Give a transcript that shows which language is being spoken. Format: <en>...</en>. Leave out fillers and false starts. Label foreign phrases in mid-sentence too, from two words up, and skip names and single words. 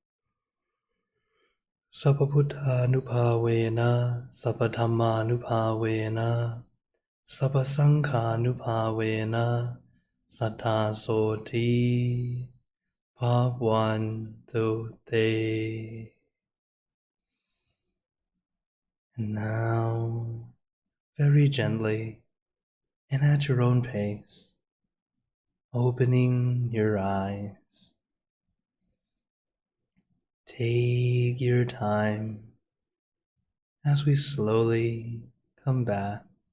<pi>Sappabutta Nupavena Sappathamma Nupavena Sappasangha Nupavena Sattha Soti Bhavantu Te.</pi> <en>Now, very gently and at your own pace, opening your eyes. Take your time as we slowly come back.</en>